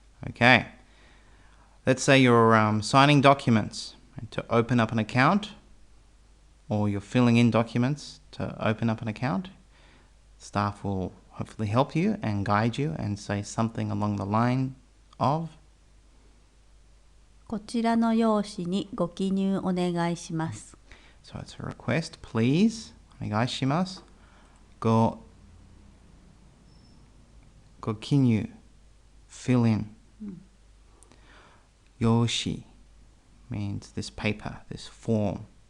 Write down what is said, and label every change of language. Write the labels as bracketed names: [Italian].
[English] Okay, let's say you're signing documents to open up an account, or you're filling in documents to open up an account. Staff will hopefully help you and guide you and say something along the line of, [Japanese] こちらの用紙にご記入お願いします。 [English] so it's a request, please, [Japanese] onegaishimasu, go kinyu, [English] fill in. Yoshi means this paper, this form.